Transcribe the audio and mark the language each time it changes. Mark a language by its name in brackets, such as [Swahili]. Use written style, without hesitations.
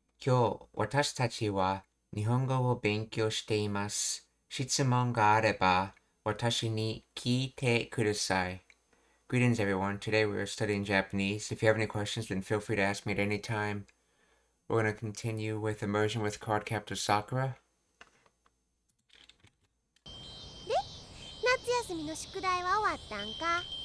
[Japanese] 今日、私たちは日本語を勉強しています。質問があれば、私に聞いてください。 [English] Greetings, everyone. Today we are studying Japanese. If you have any questions, then feel free to ask me at any time. We're going to continue with Immersion with Card Captor Sakura. [Japanese] で、夏休みの宿題は終わったんか？